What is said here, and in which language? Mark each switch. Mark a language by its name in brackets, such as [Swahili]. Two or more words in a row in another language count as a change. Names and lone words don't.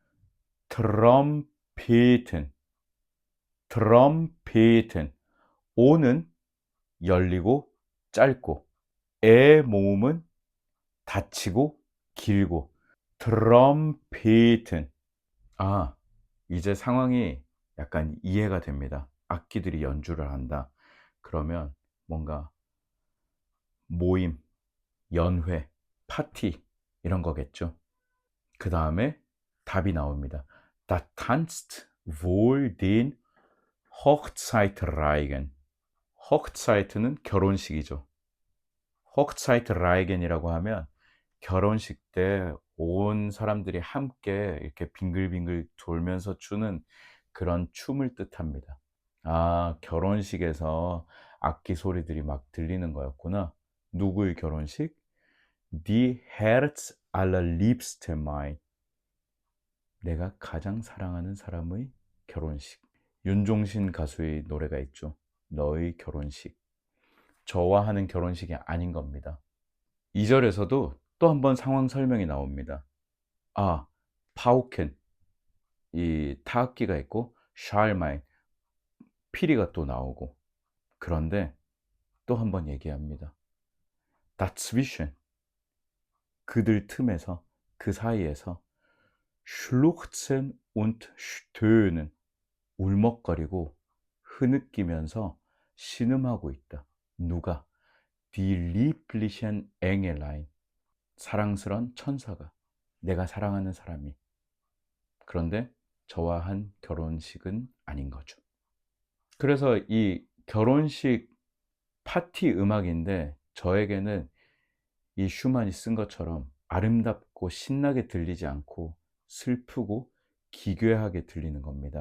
[Korean] 트럼펫은 O는 열리고 짧고 의 모음은 닫히고 길고 트럼펫은 이제 상황이 약간 이해가 됩니다. 악기들이 연주를 한다. 그러면 뭔가 모임, 연회, 파티 이런 거겠죠. 그 다음에 답이 나옵니다. [German] Da tanzt wohl den Hochzeitreigen. [Korean] Hochzeit는 결혼식이죠. Hochzeitreigen이라고 하면 결혼식 때 온 사람들이 함께 이렇게 빙글빙글 돌면서 추는 그런 춤을 뜻합니다. 결혼식에서 악기 소리들이 막 들리는 거였구나. 누구의 결혼식? [German] Die Herz allerliebste mein. [Korean] 내가 가장 사랑하는 사람의 결혼식. 윤종신 가수의 노래가 있죠. 너의 결혼식. 저와 하는 결혼식이 아닌 겁니다. 2절에서도 또 한 번 상황 설명이 나옵니다. 파우켄, 이 타악기가 있고 샬마인, 피리가 또 나오고. 그런데 또 한 번 얘기합니다. Dazwischen, 그들 틈에서, 그 사이에서 [German] schluchzen und stöhnen, [Korean] 울먹거리고 흐느끼면서 신음하고 있다. 누가? [German] Die lieblichen Engelein, [Korean] 사랑스런 천사가, 내가 사랑하는 사람이. 그런데 저와 한 결혼식은 아닌 거죠. 그래서 이 결혼식 파티 음악인데 저에게는 이 슈만이 쓴 것처럼 아름답고 신나게 들리지 않고 슬프고 기괴하게 들리는 겁니다.